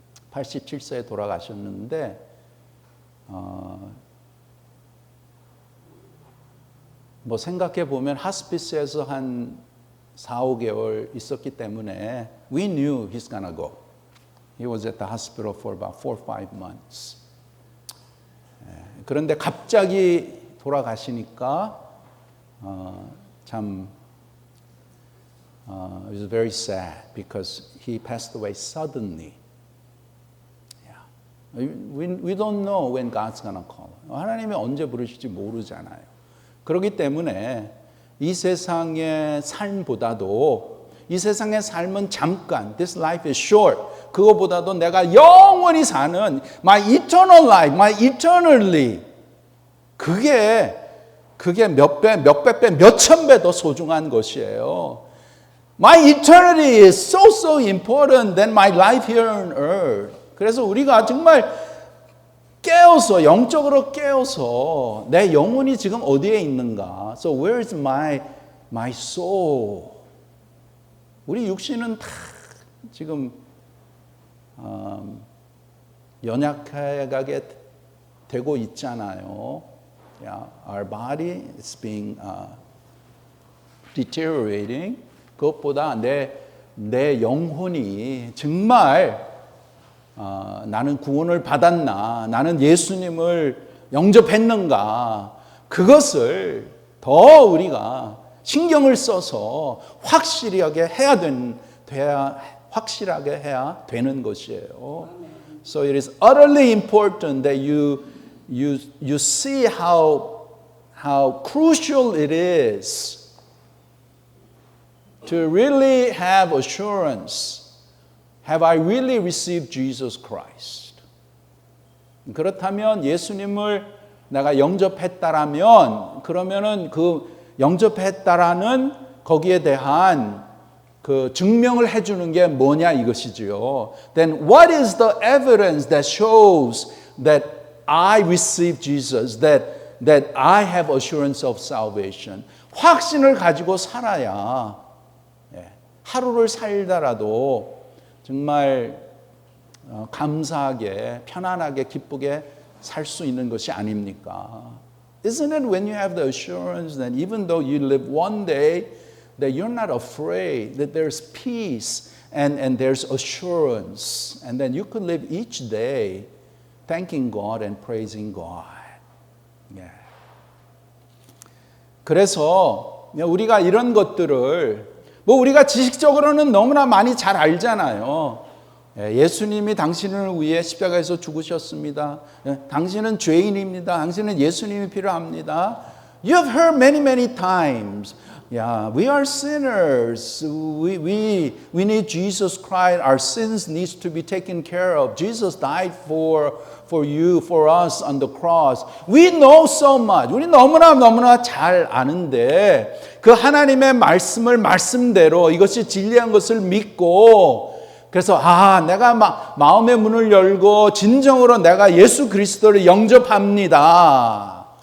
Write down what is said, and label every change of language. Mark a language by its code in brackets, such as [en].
[ko] 87세에 돌아가셨는데 뭐 생각해 보면 하스피스에서 한 4, 5개월 있었기 때문에 [en] we knew he's gonna go. He was at the hospital for about 4 or 5 months. [ko] 그런데 갑자기 돌아가시니까 참 [en] it was very sad because he passed away suddenly. Yeah. We don't know when God's gonna call. [ko] 하나님이 언제 부르실지 모르잖아요. 그렇기 때문에 이 세상의 삶보다도 이 세상의 삶은 잠깐. [en] This life is short. [ko] 그거보다도 내가 영원히 사는 [en] my eternal life, my eternally. [ko] 그게 몇 배, 몇백 배, 몇천 배 더 소중한 것이에요. [en] My eternity is so important than my life here on earth. [ko] 그래서 우리가 정말 깨어서, 영적으로 깨어서 내 영혼이 지금 어디에 있는가? [en] So where is my soul? [ko] 우리 육신은 다 지금 연약하게 되고 있잖아요. [en] Yeah, our body is being deteriorating. [ko] 그것보다 내 영혼이 정말 나는 구원을 받았나, 나는 예수님을 영접했는가, 그것을 더 우리가 신경을 써서 확실하게 해야 되는 것이에요. [en] So it is utterly important that you see how crucial it is to really have assurance. Have I really received Jesus Christ? [ko] 그렇다면 예수님을 내가 영접했다라면 그러면은 그 영접했다라는 거기에 대한 그 증명을 해주는 게 뭐냐 이것이지요. [en] Then what is the evidence that shows that I received Jesus, that I have assurance of salvation? [ko] 확신을 가지고 살아야 하루를 살다라도 정말 감사하게, 편안하게, 기쁘게 살 수 있는 것이 아닙니까? [en] Isn't it when you have the assurance that even though you live one day, that you're not afraid, that there's peace and there's assurance, and then you can live each day thanking God and praising God. Yeah. [ko] 그래서 우리가 이런 것들을 우리가 지식적으로는 너무나 많이 잘 알잖아요. 예수님이 당신을 위해 십자가에서 죽으셨습니다. 당신은 죄인입니다. 당신은 예수님이 필요합니다. [en] You have heard many times. Yeah, we are sinners. We need Jesus Christ. Our sins needs to be taken care of. Jesus died for you, for us on the cross. We know so much. [ko] 우리 너무나 잘 아는데 그 하나님의 말씀을 말씀대로 이것이 진리한 것을 믿고 그래서 내가 마음의 문을 열고 진정으로 내가 예수 그리스도를 영접합니다.